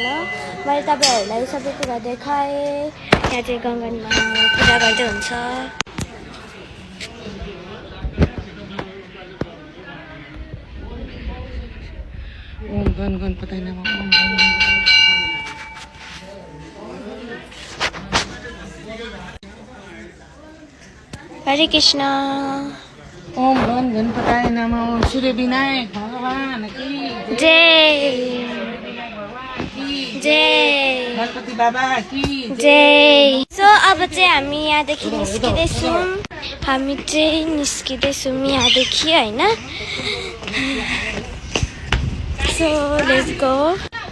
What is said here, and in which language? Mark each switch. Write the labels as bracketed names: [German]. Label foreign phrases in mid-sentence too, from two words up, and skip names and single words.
[Nepali] मैले तपाईहरुलाई सबै कुरा देखाएँ. यहाँ चाहिँ गङ्गामा पूजा गर्दै हुन्छ. [Sanskrit] ओम गण गणपतये नमः. ओम हरे कृष्ण. ओम गण गणपतये नमः. ओम [Hindi] सूर्य विनायक भगवान की जय. जय गणपति बाबा की जय. [Nepali] सो अब चाहिँ हामी यहाँदेखि निस्किँदैछौँ. हामी चाहिँ निस्किँदैछौँ यहाँदेखि हैन. [English] so let's go.